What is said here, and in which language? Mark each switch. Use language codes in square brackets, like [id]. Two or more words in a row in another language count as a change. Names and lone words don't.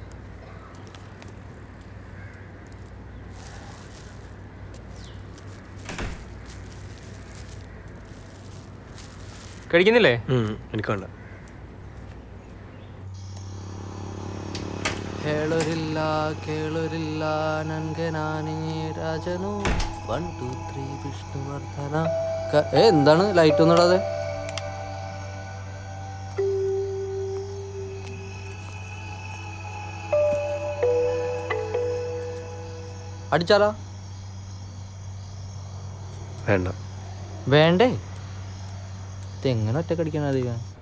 [ml] കഴിക്കുന്നില്ലേ? എനിക്ക് വേണ്ട. [kn] ಕೇಳೋರಿಲ್ಲ ನನ್ಗೆ ನಾನೇ ರಾಜನು 1 2 3 ವಿಷ್ಣುವರ್ಧನ. [ml] എന്താണ് ലൈറ്റ് ഒന്നും ഇടാതെ? അടിച്ചാലോ? വേണ്ട. വേണ്ടേ? ഇതെങ്ങനെ ഒറ്റക്കടിക്കാൻ അധികം?